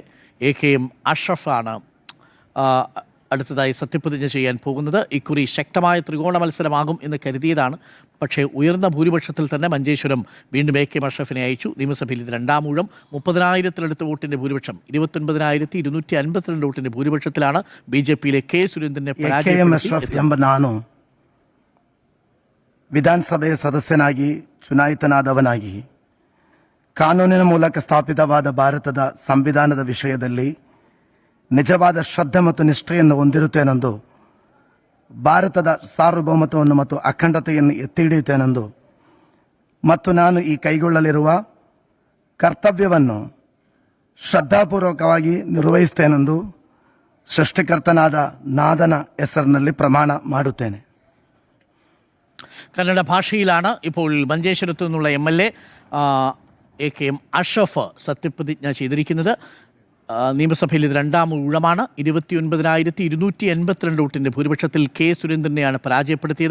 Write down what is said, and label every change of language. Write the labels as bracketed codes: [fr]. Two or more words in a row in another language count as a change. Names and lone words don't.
[ml] AKM അഷ്റഫാണ് അടുത്തതായി സത്യപ്രതിജ്ഞ ചെയ്യാൻ പോകുന്നത്. ഇക്കുറി ശക്തമായ ത്രികോണ മത്സരമാകും എന്ന് കരുതിയതാണ്. പക്ഷേ ഉയർന്ന ഭൂരിപക്ഷത്തിൽ തന്നെ മഞ്ചേശ്വരം വീണ്ടും AKM അഷ്റഫിനെ അയച്ചു. നിയമസഭയിൽ ഇത് രണ്ടാം ഊഴം. 30,000-ലടുത്ത് വോട്ടിൻ്റെ ഭൂരിപക്ഷം. 29,252 വോട്ടിൻ്റെ ഭൂരിപക്ഷത്തിലാണ് BJPയിലെ K സുരേന്ദ്രനെ [kn] ಪರಾಜಯಪಡಿಸಿ ನಾನು ವಿಧಾನಸಭೆಯ ಸದಸ್ಯನಾಗಿ ಚುನಾಯಿತನಾದವನಾಗಿ ಕಾನೂನಿನ ಮೂಲಕ ಸ್ಥಾಪಿತವಾದ ಭಾರತದ ಸಂವಿಧಾನದ ವಿಷಯದಲ್ಲಿ ನಿಜವಾದ ಶ್ರದ್ಧೆ ಮತ್ತು ನಿಷ್ಠೆಯನ್ನು ಹೊಂದಿರುತ್ತೇನೆಂದು, ಭಾರತದ ಸಾರ್ವಭೌಮತ್ವವನ್ನು ಮತ್ತು ಅಖಂಡತೆಯನ್ನು ಎತ್ತಿ ಹಿಡಿಯುತ್ತೇನೆಂದು ಮತ್ತು ನಾನು ಈ ಕೈಗೊಳ್ಳಲಿರುವ ಕರ್ತವ್ಯವನ್ನು ಶ್ರದ್ಧಾಪೂರ್ವಕವಾಗಿ ನಿರ್ವಹಿಸುತ್ತೇನೆಂದು ಸೃಷ್ಟಿಕರ್ತನಾದ ನಾದನ ಹೆಸರಿನಲ್ಲಿ ಪ್ರಮಾಣ ಮಾಡುತ್ತೇನೆ. [ml] കന്നഡ ഭാഷയിലാണ് ഇപ്പോൾ മഞ്ചേശ്വരത്തു നിന്നുള്ള MLA AKM അഷ്റഫ് സത്യപ്രതിജ്ഞ ചെയ്തിരിക്കുന്നത്. നിയമസഭയിൽ ഇത് രണ്ടാം ഊഴമാണ്. 29,282 വോട്ടിൻ്റെ ഭൂരിപക്ഷത്തിൽ കെ സുരേന്ദ്രനെയാണ് പരാജയപ്പെടുത്തിയത്.